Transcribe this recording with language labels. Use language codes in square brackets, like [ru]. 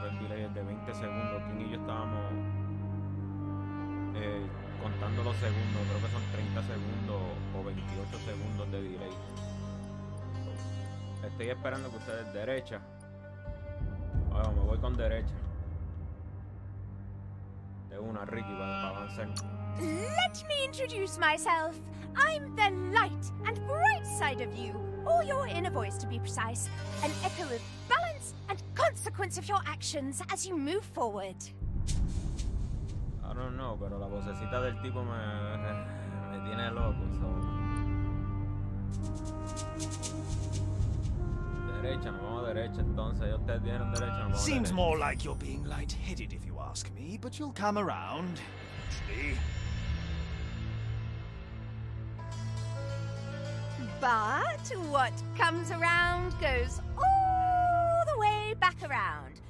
[es] Creo que el delay es de 20 segundos. King y yo estábamos contando los segundos. Creo que son 30 segundos o 28 segundos de delay. Estoy esperando que ustedes derecha. Bueno, me voy con derecha. De una, Ricky, para avanzar. [en] Let me introduce myself. I'm the light and bright side of you, or your inner voice to be precise, an echo of balance and consequence of your actions as you move forward. I don't know, [es] pero la vocecita del tipo me tiene loco. Derecha, nos vamos a derecha entonces. Ya ustedes dieron derecha, nos vamos a [en] Seems [es] derecha. [en] more like you're being light-headed if you ask me, but you'll come around eventually. But what comes around goes all the way back around.